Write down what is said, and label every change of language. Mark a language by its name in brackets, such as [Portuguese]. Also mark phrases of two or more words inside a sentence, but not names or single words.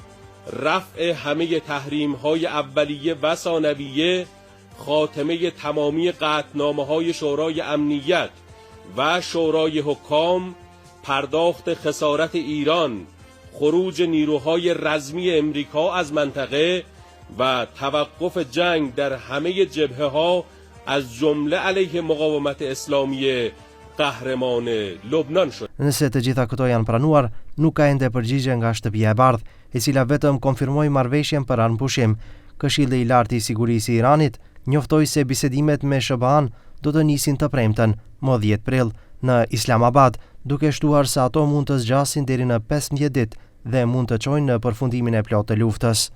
[Persian] رفع همه تحریم‌های اولیه و ثانویه، خاتمه تمامی قطعنامه‌های شورای امنیت و شورای حکام، پرداخت خسارت ایران، خروج نیروهای رزمی امریکا از منطقه و توقف جنگ در همه جبهه‌ها از جمله علیه مقاومت اسلامی قهرمان لبنان شد. [Albanian] Nëse të gjitha këto janë pranuar, nuk ka ende përgjigje nga shtëpia e bardhë, e cila vetëm konfirmoi marrëveshjen për anëpushim. Këshilli i lartë i sigurisë i Iranit njoftoi se bisedimet me SBA-n do të nisin të premten, më 10 prill, në Islamabad, duke shtuar se ato mund të zgjasin deri në 15 ditë dhe mund të çojnë në përfundimin e plotë të luftës.